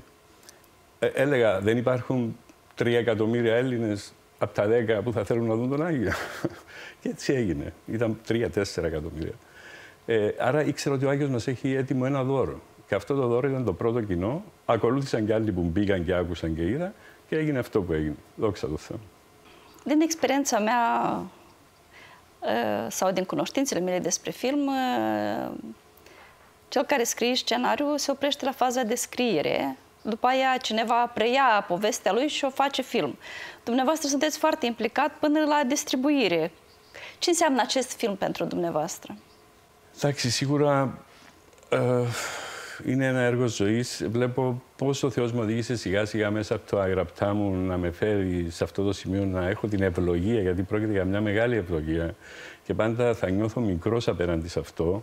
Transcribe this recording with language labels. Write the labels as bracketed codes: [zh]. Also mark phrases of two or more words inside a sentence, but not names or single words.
[el] Έλεγα, δεν υπάρχουν 3 εκατομμύρια Έλληνες από τα 10 που θα θέλουν να δουν τον Άγιο. Και έτσι έγινε. Ήταν 3-4 εκατομμύρια. Άρα ήξερα ότι ο Άγιος μας έχει έτοιμο ένα δώρο. Και αυτό το δώρο ήταν το πρώτο κοινό. Ακολούθησαν και άλλοι που μπήκαν και άκουσαν και είδα και έγινε αυτό που έγινε. Δόξα τω Θεώ. [ro] Din experiența mea sau din cunoștințele mele despre film, Cel care scrie scenariul se oprește la faza de scriere, după aia cineva preia povestea lui și o face film. Dumneavoastră sunteți foarte implicat până la distribuire. Ce înseamnă acest film pentru dumneavoastră? [el] Εντάξει, σίγουρα είναι ένα έργο ζωής. Βλέπω πώς ο Θεός μου οδήγησε σιγά σιγά μέσα από τα γραπτά μου να με φέρει σε αυτό το σημείο, να έχω την ευλογία, γιατί πρόκειται για μια μεγάλη ευλογία και πάντα θα νιώθω μικρός απέναντι σε αυτό.